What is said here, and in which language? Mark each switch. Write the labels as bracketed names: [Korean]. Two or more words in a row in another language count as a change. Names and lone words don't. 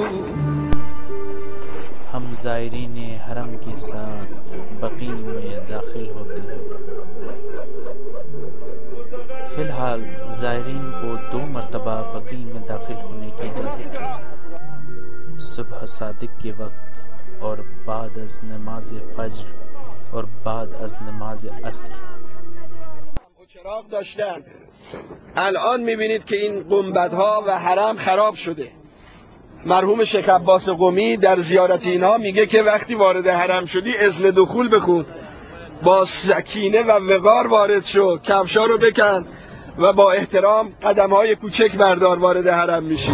[Urdu] ہم زائرین حرم کے ساتھ بقیع میں داخل ہوتے ہیں. فی الحال زائرین کو 2 مرتبہ بقیع میں داخل ہونے کی اجازت ہے، صبح صادق کے وقت اور بعد از نماز فجر اور بعد از نماز عصر. [Persian] چراغ داشتن. الان میبینید که این گنبدها و حرم خراب شده. مرحوم شیخ عباس قمی در زیارت اینها میگه که وقتی وارد حرم شدی اذن دخول بخون، با سکینه و وقار وارد شو، کفشا رو بکن و با احترام قدم‌های کوچک بردار وارد حرم میشی.